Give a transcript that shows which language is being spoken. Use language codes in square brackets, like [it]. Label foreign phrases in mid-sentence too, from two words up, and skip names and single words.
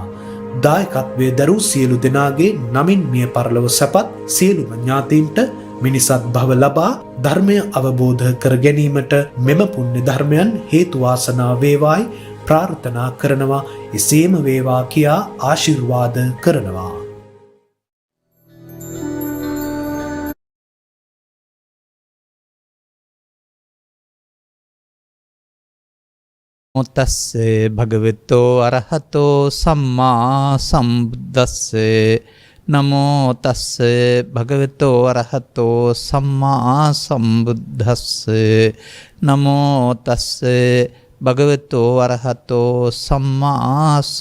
[si] දායකත්වයේ දරූ සියලු දෙනාගේ නමින් මිය පරලොව සැපත් සියලුම ඥාතීන්ට මිනිසත් භව ලබා ධර්මය අවබෝධ කර ගැනීමට මෙම පුණ්‍ය ධර්මයන් හේතු වාසනා වේවායි ප්‍රාර්ථනා කරනවා. එසේම වේවා කියා ආශිර්වාද කරනවා. [pi] මොත්තස්සේ භගවතෝ අරහතෝ සම්මා සම්බුද්දස්සේ නමෝ තස්සේ භගවතෝ අරහතෝ සම්මා සම්බුද්දස්සේ නමෝ තස්සේ භගවතෝ අරහතෝ සම්මා